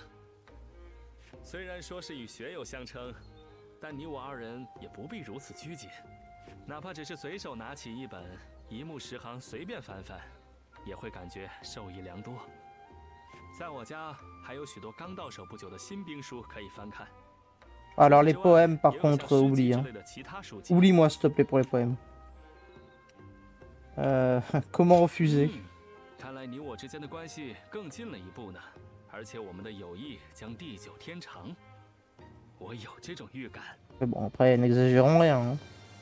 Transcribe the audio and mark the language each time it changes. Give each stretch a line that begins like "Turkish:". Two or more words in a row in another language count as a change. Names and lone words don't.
Chinese: 虽然说是与学友相称，但你我二人也不必如此拘谨，哪怕只是随手拿起一本，一目十行随便翻翻，也会感觉受益良多。在我家还有许多刚到手不久的新兵书可以翻看。
French: Alors les poèmes, par contre, oublie. Hein. Oublie-moi s'il te plaît pour les poèmes. Comment refuser?
Chinese: 看来你我之间的关系更近了一步呢，而且我们的友谊将地久天长。我有这种预感。
French: Mais bon, après, n'exagérons rien. Hein.